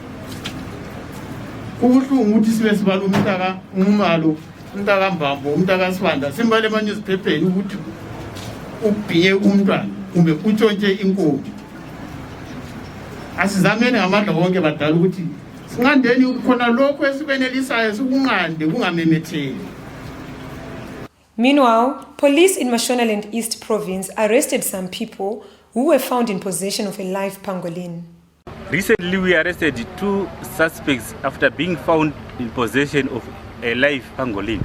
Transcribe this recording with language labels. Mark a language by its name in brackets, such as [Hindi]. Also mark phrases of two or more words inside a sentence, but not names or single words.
[North Ndebele] Kubuhlungu ukuthi sibe sibala umntaka umalo, umntaka Mbambo, umntaka Sibanda simbale emanyuziphepheni ukuthi ubhiye umntwana kumbe utshontshe inkomo. Asizamene ngamandla wonke badala ukuthi sinqandeni khona lokho esibenelisayo sikunqande kungamemetheki. [English] Meanwhile, police in Mashonaland East Province arrested some people who were found in possession of a live pangolin. Recently, we arrested 2 suspects after being found in possession of a live pangolin.